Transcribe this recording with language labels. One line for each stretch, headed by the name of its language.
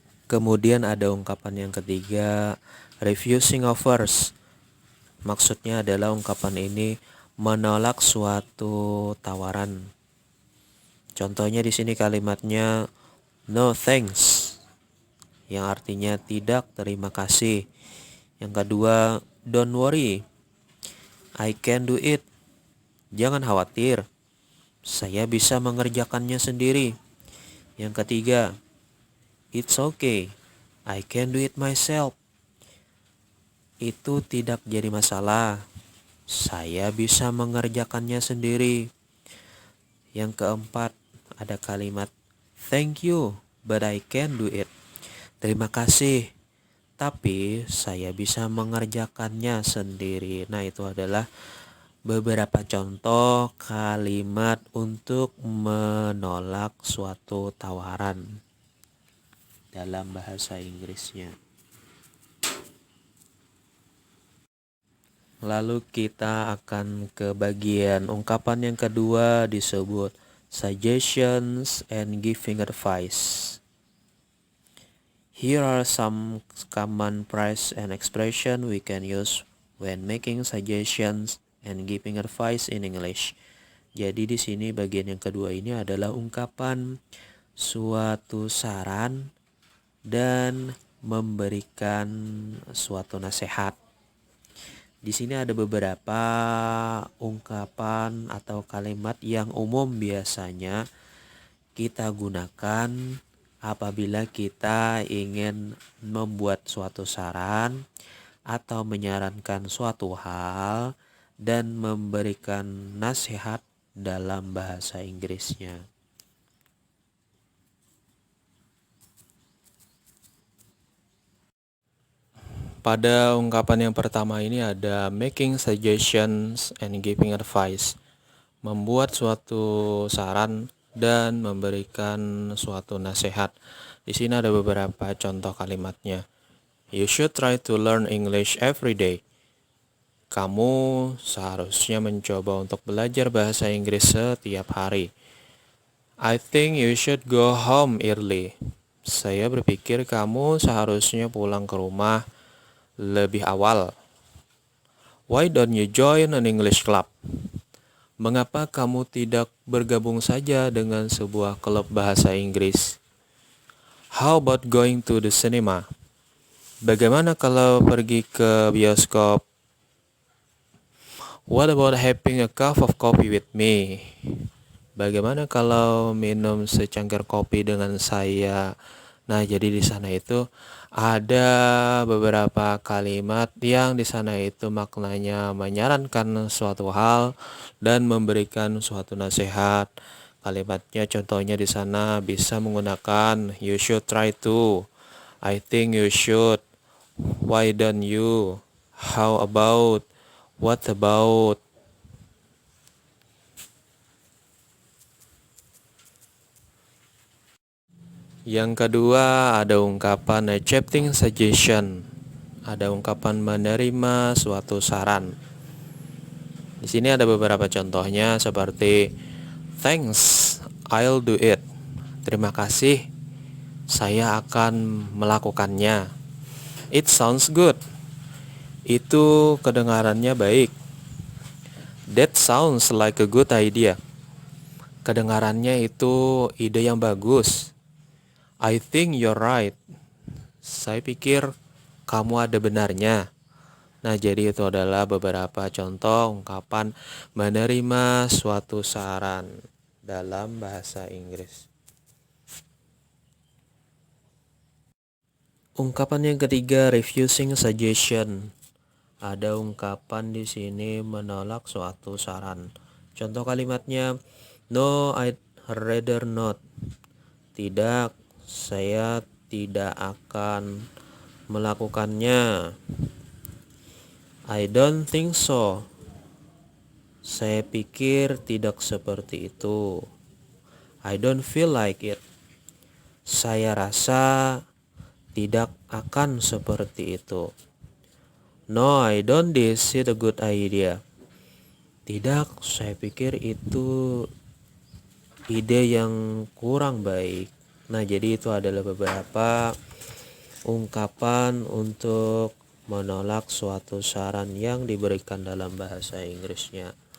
Indonesian: Kemudian ada ungkapan yang ketiga,
English: refusing offers.
Indonesian: Maksudnya adalah ungkapan ini menolak suatu tawaran. Contohnya di sini kalimatnya
English: no thanks,
Indonesian: yang artinya tidak terima kasih. Yang kedua,
English: don't worry, I can do it.
Indonesian: Jangan khawatir, Saya bisa mengerjakannya sendiri. Yang ketiga,
English: it's okay, I can do it myself.
Indonesian: Itu tidak jadi masalah. Saya bisa mengerjakannya sendiri. Yang keempat, ada kalimat
English: thank you, but I can do it.
Indonesian: Terima kasih, tapi saya bisa mengerjakannya sendiri. Nah, itu adalah beberapa contoh kalimat untuk menolak suatu tawaran dalam bahasa Inggrisnya. Lalu kita akan ke bagian ungkapan yang kedua, disebut
English: suggestions and giving advice. Here are some common phrase and expression we can use when making suggestions and giving advice in English.
Indonesian: Jadi di sini bagian yang kedua ini adalah ungkapan suatu saran dan memberikan suatu nasihat. Di sini ada beberapa ungkapan atau kalimat yang umum biasanya kita gunakan apabila kita ingin membuat suatu saran atau menyarankan suatu hal dan memberikan nasihat dalam bahasa Inggrisnya. Pada ungkapan yang pertama ini ada
English: making suggestions and giving advice.
Indonesian: Membuat suatu saran dan memberikan suatu nasihat. Di sini ada beberapa contoh kalimatnya.
English: You should try to learn English every day.
Indonesian: Kamu seharusnya mencoba untuk belajar bahasa Inggris setiap hari.
English: I think you should go home early.
Indonesian: Saya berpikir kamu seharusnya pulang ke rumah lebih awal.
English: Why don't you join an English club?
Indonesian: Mengapa kamu tidak bergabung saja dengan sebuah klub bahasa Inggris?
English: How about going to the cinema?
Indonesian: Bagaimana kalau pergi ke bioskop?
English: What about having a cup of coffee with me?
Indonesian: Bagaimana kalau minum secangkir kopi dengan saya? Nah, jadi di sana itu ada beberapa kalimat yang di sana itu maknanya menyarankan suatu hal dan memberikan suatu nasihat. Kalimatnya contohnya di sana bisa menggunakan
English: you should try to, I think you should, why don't you, how about, what about.
Indonesian: Yang kedua ada ungkapan
English: accepting suggestion.
Indonesian: Ada ungkapan menerima suatu saran. Di sini ada beberapa contohnya seperti
English: thanks, I'll do it.
Indonesian: Terima kasih, saya akan melakukannya.
English: It sounds good.
Indonesian: Itu kedengarannya baik.
English: That sounds like a good idea.
Indonesian: Kedengarannya itu ide yang bagus.
English: I think you're right.
Indonesian: Saya pikir kamu ada benarnya. Nah, jadi itu adalah beberapa contoh ungkapan menerima suatu saran dalam bahasa Inggris. Ungkapan yang ketiga,
English: refusing suggestion.
Indonesian: Ada ungkapan di sini menolak suatu saran. Contoh kalimatnya,
English: no, I'd rather not.
Indonesian: Tidak, saya tidak akan melakukannya.
English: I don't think so.
Indonesian: Saya pikir tidak seperti itu.
English: I don't feel like it.
Indonesian: Saya rasa tidak akan seperti itu.
English: No, I don't this is a good idea.
Indonesian: Tidak, saya pikir itu ide yang kurang baik. Nah, jadi itu adalah beberapa ungkapan untuk menolak suatu saran yang diberikan dalam bahasa Inggrisnya.